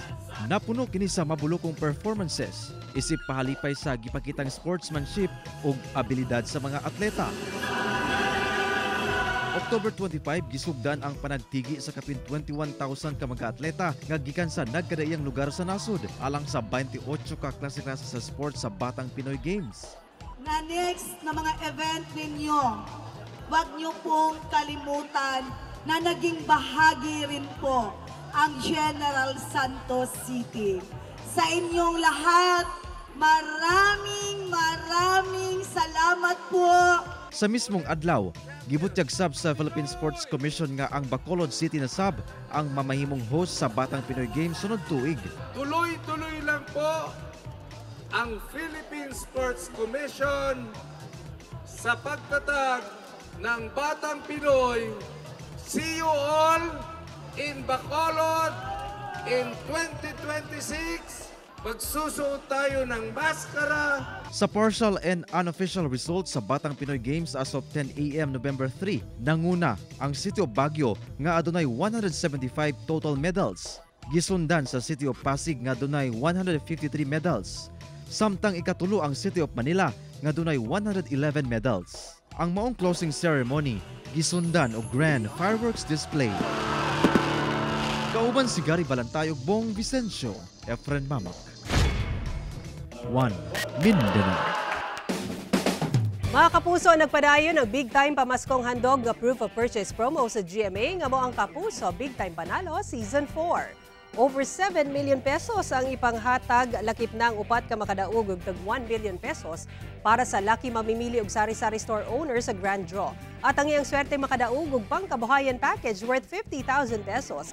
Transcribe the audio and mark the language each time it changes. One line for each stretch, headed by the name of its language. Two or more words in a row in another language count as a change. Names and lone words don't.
Cebuano: Napuno kini sa mabulokong performances isip pahalipay sa gipakitang sportsmanship ug abilidad sa mga atleta. October 25, gisugdan ang panagtigi sa kapin 21,000 ka mga atleta nga gikan sa nagkadaiyang lugar sa nasod alang sa 28 ka klase-klase sa sports sa Batang Pinoy Games.
Filipino: Na next na mga event ninyo, huwag niyo pong kalimutan na naging bahagi rin po ang General Santos City. Sa inyong lahat, maraming salamat po.
Cebuano: Sa mismong adlaw, gibutyag sab sa Philippine Sports Commission nga ang Bacolod City na sab ang mamahimong host sa Batang Pinoy Games sunod tuig.
Filipino: Tuloy-tuloy lang po ang Philippine Sports Commission sa pagtatag ng Batang Pinoy.
English: See you all in Bacolod in 2026.
Filipino: Magsusuot tayo ng maskara.
English: Sa partial and unofficial results sa Batang Pinoy Games as of 10 a.m. November 3,
Cebuano: nanguna ang City of Baguio nga adunay 175
English: total medals.
Cebuano: Gisundan sa City of Pasig nga adunay 153 medals. Samtang ikatulo ang City of Manila nga adunay 111 medals. Ang maong closing ceremony gisundan og
English: grand fireworks display.
Cebuano: Kauban si Gary Balantayog, Bong Vicencio, Efren Mamak. 1 Mindanao. Mga kapuso, nagpadayon ng
English: big time
Cebuano: pamaskong handog nga
English: proof of purchase promo
Cebuano: sa GMA nga mo ang Kapuso Big Time Panalo Season 4.
English: Over 7 million pesos
Cebuano: ang ipanghatag, lakip ng upat ka makadaog og tag 1
English: billion pesos
Cebuano: para sa lucky mamimili og sari-sari
English: store owner
Cebuano: sa Grand Draw. At ang iyang swerte makadaog og pangkabuhayan
English: package worth 50,000 pesos.